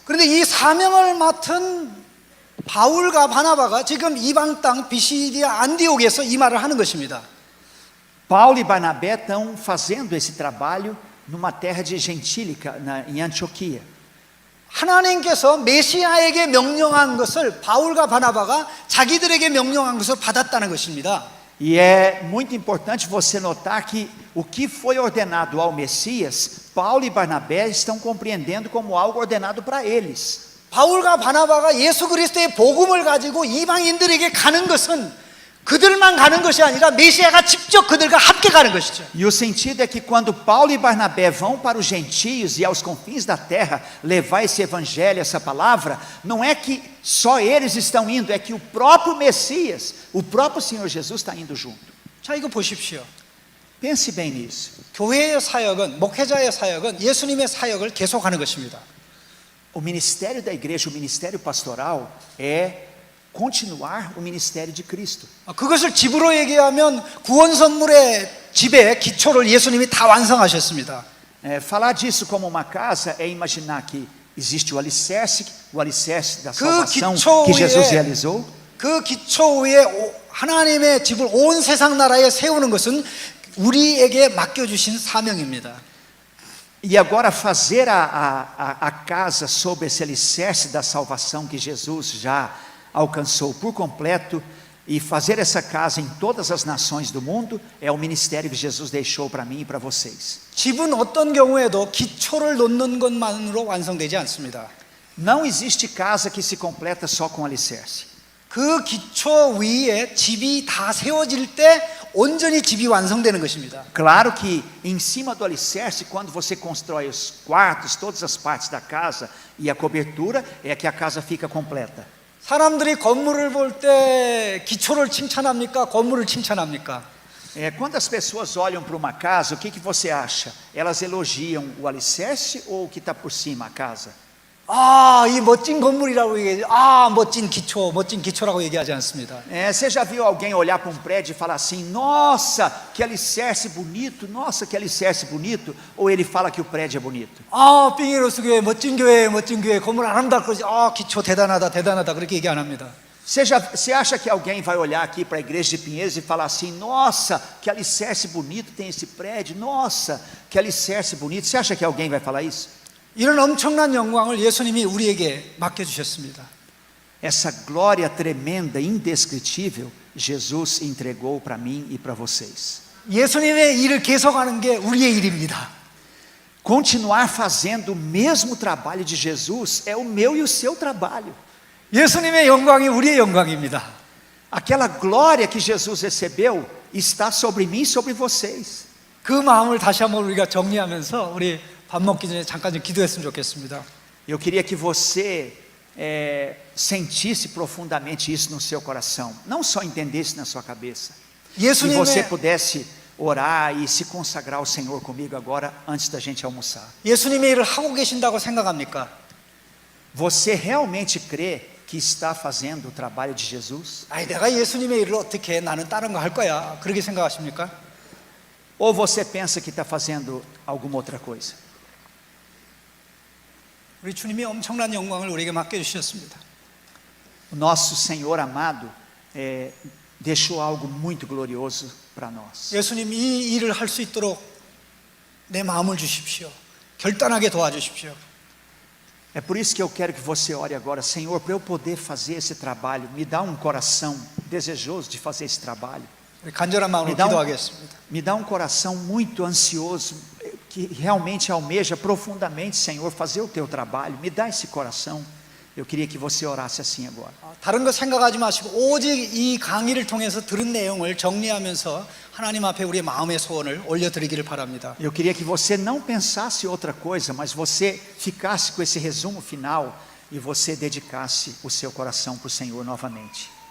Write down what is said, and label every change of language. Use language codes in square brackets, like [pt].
[ko] 그런데 이 사명을 맡은 바울과 바나바가 지금 이방 땅 비시디아 안디옥에서 이 말을 하는 것입니다. [pt] Paulo e Barnabé estão fazendo esse trabalho numa terra de gentílica, em Antioquia. [ko] 하나님께서 메시아에게 명령한 것을 바울과 바나바가 자기들에게 명령한 것을 받았다는 것입니다. [pt] E é muito importante você notar que o que foi ordenado ao Messias, Paulo e Barnabé estão compreendendo como algo ordenado para eles. [ko] 바울과 바나바가 예수 그리스도의 복음을 가지고 이방인들에게 가는 것은 그들만 가는 것이 아니라 메시아가 직접 그들과 함께 가는 것이죠. [pt] E o sentido é que quando Paulo e Barnabé vão para os gentios e aos confins da terra levar esse evangelho, essa palavra, não é que só eles estão indo, é que o próprio Messias, o próprio Senhor Jesus está indo junto. [ko] 자, 이거 보십시오. [pt] Pense bem nisso. [ko] 교회의 사역은, 목회자의 사역은 예수님의 사역을 계속하는 것입니다. [pt] O ministério da igreja, o ministério pastoral é continuar o ministério de Cristo. [ko] 그것을 집으로 얘기하면 구원 선물의 집의 기초를 예수님이 다 완성하셨습니다. [pt] Falar disso como uma casa é imaginar que existe o alicerce da salvação que Jesus realizou. [ko] 그 기초 위에 하나님의 집을 온 세상 나라에 세우는 것은 우리에게 맡겨주신 사명입니다. [pt] E agora fazer a casa sob esse alicerce da salvação que Jesus já alcançou por completo e fazer essa casa em todas as nações do mundo é o ministério que Jesus deixou para mim e para vocês. [ko] 집은 어떤 경우에도 기초를 놓는 것만으로 완성되지 않습니다. [pt] Não existe casa que se completa só com alicerce. [ko] 그 기초 위에 집이 다 세워질 때 온전히 집이 완성되는 것입니다. [pt] Claro que em cima do alicerce, quando você constrói os quartos, todas as partes da casa e a cobertura, é que a casa fica completa. [ko] 사람들이 건물을 볼 때 기초를 칭찬합니까? 건물을 칭찬합니까? [pt] Quando as pessoas olham para uma casa, o que você acha? Elas elogiam o alicerce ou o que está por cima, a casa? [ko] 이 멋진 건물이라고 얘기하지. 멋진 기초라고 얘기하지 않습니다. [pt] Você já viu alguém olhar para um prédio e falar assim, nossa, que alicerce bonito, nossa, que alicerce bonito? Ou ele fala que o prédio é bonito? [ko] 빙의로스 교회 멋진 교회 건물 아름답고 기초 대단하다 그렇게 얘기 안 합니다. [pt] Você acha que alguém vai olhar aqui para a igreja de Pinheiros e falar assim, nossa, que alicerce bonito tem esse prédio, nossa, que alicerce bonito? Você acha que alguém vai falar isso? [ko] 이런 엄청난 영광을 예수님이 우리에게 맡겨주셨습니다. [pt] Essa glória tremenda, indescritível, Jesus entregou para mim e para vocês. [ko] 예수님의 일을 계속하는 게 우리의 일입니다. [pt] Continuar fazendo o mesmo trabalho de Jesus é o meu e o seu trabalho. [ko] 예수님의 영광이 우리의 영광입니다. [pt] Aquela glória que Jesus recebeu está sobre mim e sobre vocês. [ko] 그 마음을 다시 한번 우리가 정리하면서 우리 밥 먹기 전에 잠깐 좀 기도했으면 좋겠습니다. [pt] Eu queria que você sentisse profundamente isso no seu coração, não só entendesse na sua cabeça. Que você pudesse orar e se consagrar ao Senhor comigo agora, antes da gente almoçar. [ko] 예수님의 일을 하고 계신다고 생각합니까? [pt] Você realmente crê que está fazendo o trabalho de Jesus? [ko] 내가 예수님의 일을 어떻게 해? 나는 다른 거 할 거야. 그렇게 생각하십니까? [pt] Ou você pensa que está fazendo alguma outra coisa? [ko] 우리 주님이 엄청난 영광을 우리에게 맡겨주셨습니다. [pt] O nosso Senhor amado deixou algo muito glorioso para nós. [ko] 예수님 이 일을 할 수 있도록 내 마음을 주십시오. 결단하게 도와주십시오. [pt] É por isso que eu quero que você ore agora, Senhor, para eu poder fazer esse trabalho, me dá um coração desejoso de fazer esse trabalho. [ko] 우리 간절한 마음으로 기도하겠습니다. [pt] Me dá um coração muito ansioso, que realmente almeja profundamente, Senhor, fazer o teu trabalho. Me dá esse coração. Eu queria que você orasse assim agora. [ko] 다른 거 생각하지 마시고 오직 이 강의를 통해서 들은 내용을 정리하면서 하나님 앞에 우리의 마음의 소원을 올려드리기를 바랍니다. [pt] Eu queria que você não pensasse outra coisa, mas você ficasse com esse resumo final e você dedicasse o seu coração para o Senhor novamente.